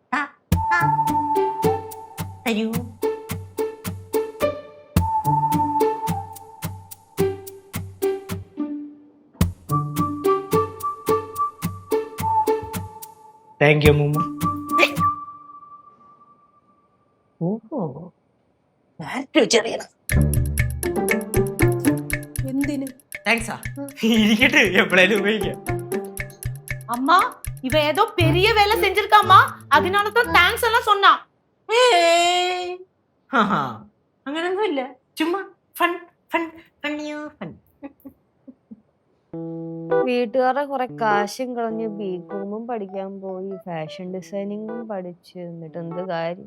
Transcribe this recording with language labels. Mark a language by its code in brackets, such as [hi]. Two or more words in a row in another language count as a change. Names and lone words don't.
[ml] തരൂ. [en] thank you [ml] മുമ്മ. ഓഹോ, ചെറിയ എന്തിന്? താങ്ക്സാ. ഇരിക്കട്ടെ, എപ്പോഴേലും ഉപയോഗിക്കാം. [ta] அம்மா இவ ஏதோ பெரிய வேலை செஞ்சிருக்காமா, அதனால தான் தேங்க்ஸ் எல்லாம் சொன்னா. [ml] അങ്ങനൊന്നുമില്ല, ചുമ്മാ [en] fun fun funnyo fun. [ml] വീട്ടുകാരുടെ കുറെ കാശും കളഞ്ഞ് ബികോമും പഠിക്കാൻ പോയി, [en] fashion designingum [ml] പഠിച്ച്, എന്നിട്ട് എന്ത് കാര്യം?